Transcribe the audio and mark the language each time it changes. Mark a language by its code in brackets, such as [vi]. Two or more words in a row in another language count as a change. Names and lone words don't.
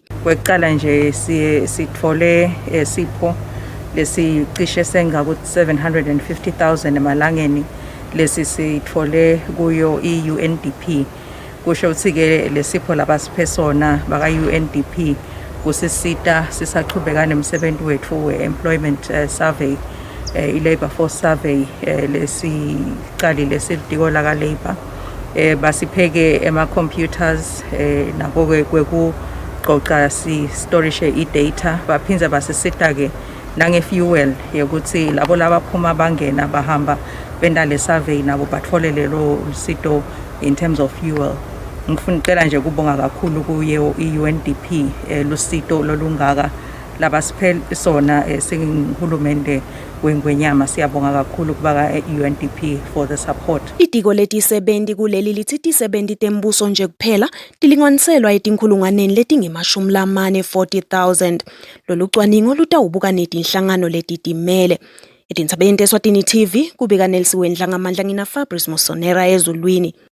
[ss] Kwekucala nje sithole sipho lesicishe sengaku 750,000 emalangeni lesi sithole kuyo i-UNDP. Kusho ukuthi-ke lesipho labasiphe sona baka-UNDP kusisita sisaqhubeka nemsebenzi wethu we- [en] employment survey, [ss] i-Labour Force Survey lesicalile silitiko laka-Labour. Basipheke ema-computers nako kwekuqoqa si-storishe i-data baphinza basisita-ke nange-fuel yokuthi labo labaphuma bangena bahamba benda le survey nabo bathole lelo sito [en] in terms of fuel. [ss] Ngifuna ucela nje kubonga kakhulu kuye i-UNDP lusito lolungaka labasiphe sona singihulumende wengwenyama siyabonga kakhulu kuba UNDP [en] for the support. [ss] Itiko letisebenzi kuleli lithi tisebenzi tembuso nje kuphela tilinganiselwa etinkhulungwaneni letingemashumi40,000. Lolu cwaningo lutawubuka netinhlangano letitimele. Etindzabeni Eswatini TV kubika Nelsiwe Ndlangamandla ngina Fabrice Musonera ezulwini.